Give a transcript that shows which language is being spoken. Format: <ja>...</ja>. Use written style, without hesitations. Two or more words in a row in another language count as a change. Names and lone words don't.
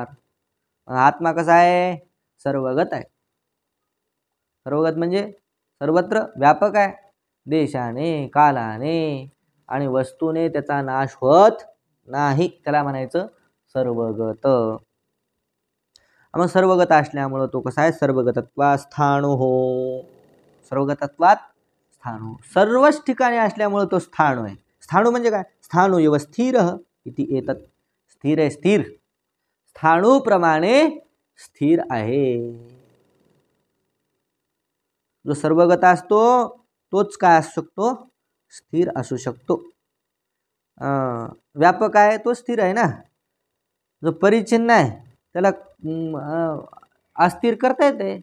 <mr>आत्मा कसा आहे? सर्वगत आहे. सर्वगत म्हणजे सर्वत्र व्यापक आहे. देशाने, कालाने आणि वस्तूने त्याचा नाश होत नाही, त्याला म्हणायचं सर्वगत. मग सर्वगत असल्यामुळं तो कसा आहे?</mr> <sa>सर्वगतत्वात् स्थाणुः, सर्वगतत्वात स्थाणु,</sa> <mr>सर्वच ठिकाणी असल्यामुळं तो स्थाणु आहे. स्थाणु म्हणजे काय?</mr> <sa>स्थाणु एव स्थिरः इति एतत्,</sa> <mr>स्थिर आहे, स्थिर. स्थाणूप्रमाणे स्थिर आहे. जो सर्वगत असतो तोच काय असू शकतो, स्थिर असू शकतो. व्यापक आहे तो स्थिर आहे ना. जो परिच्छिन्न आहे त्याला अस्थिर करता येते.</mr>